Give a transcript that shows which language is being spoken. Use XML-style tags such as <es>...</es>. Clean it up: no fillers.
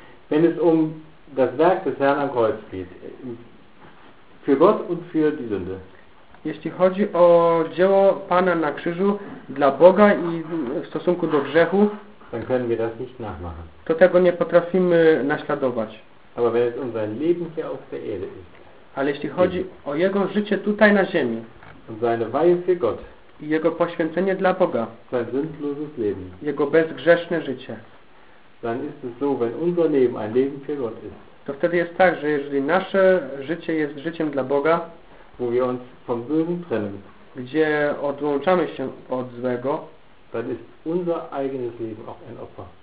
<de>Wenn es um das Werk des Herrn am Kreuz geht, für Gott und für die Sünde.</de> <pl>Jeśli chodzi o dzieło Pana na krzyżu dla Boga i w stosunku do grzechu,</pl> <de>dann können wir das nicht nachmachen.</de> <pl>To tego nie potrafimy naśladować.</pl> <de>Aber wenn es um sein Leben hier auf der Erde ist,</de> <pl>ale jeśli chodzi o jego życie tutaj na ziemi,</pl> <de>und seine Weihe für Gott,</de> <pl>i jego poświęcenie dla Boga,</pl> <de>sein sündloses Leben,</de> <pl>jego bezgrzeszne życie,</pl> <de>dann ist es so, wenn unser Leben ein Leben für Gott ist,</de> <pl>to wtedy jest tak, że jeżeli nasze życie jest życiem dla Boga,</pl> <de>wo wir uns vom Bösen trennen,</de> <pl>gdzie odłączamy się od złego,</pl> <de>dann ist unser eigenes Leben auch ein Opfer.</de>